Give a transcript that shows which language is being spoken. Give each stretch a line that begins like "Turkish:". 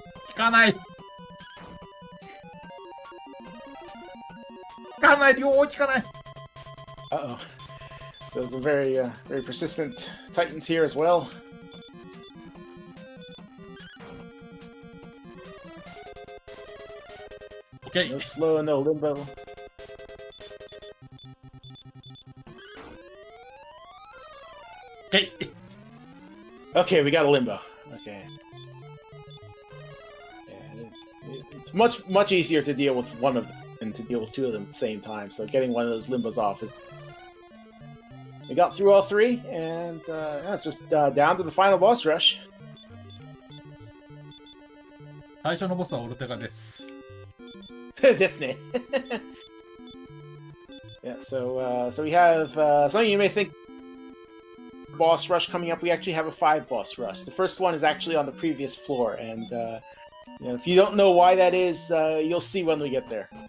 Japanese: 効かない効かない両方効かない
English: Uh-oh. Those are very persistent titans here as well. Okay. No slow, no limbo. Okay. Okay, we got a limbo. Okay. Yeah, it's much easier to deal with one of them than to deal with two of them at the same time. So getting one of those limbos off is. We got through all three, and yeah, it's just down to the final boss rush.
Japanese: 最初のボスはオルテガです。
English: This name. Yeah, so we have some of you may think boss rush coming up. We actually have a 5 boss rush. The first one is actually on the previous floor, and you know, if you don't know why that is, you'll see when we get there.